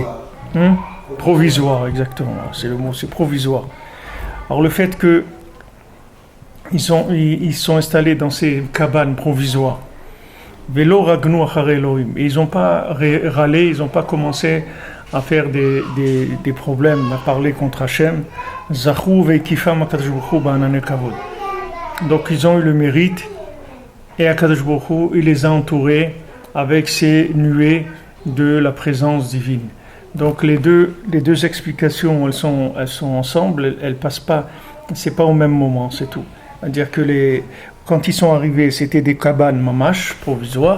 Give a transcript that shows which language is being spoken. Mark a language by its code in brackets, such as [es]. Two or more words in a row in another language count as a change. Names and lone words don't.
[fr] Provisoire, exactement, c'est le mot, c'est provisoire. Alors le fait que ils sont installés dans ces cabanes provisoires, [he] ולא רגנו אחרי אלהים, [fr] et ils n'ont pas râlé, ils n'ont pas commencé à faire des problèmes, à parler contre Hachem. [he] זכו והקיפם הקדוש ברוך הוא בענני כבוד. [fr] Donc ils ont eu le mérite et Akadosh Baruch Hu, il les a entourés avec ces nuées de la présence divine. Donc les deux explications, elles sont ensemble, elles passent pas, c'est pas au même moment, c'est tout. C'est-à-dire que quand ils sont arrivés, c'était des cabanes mamash provisoires.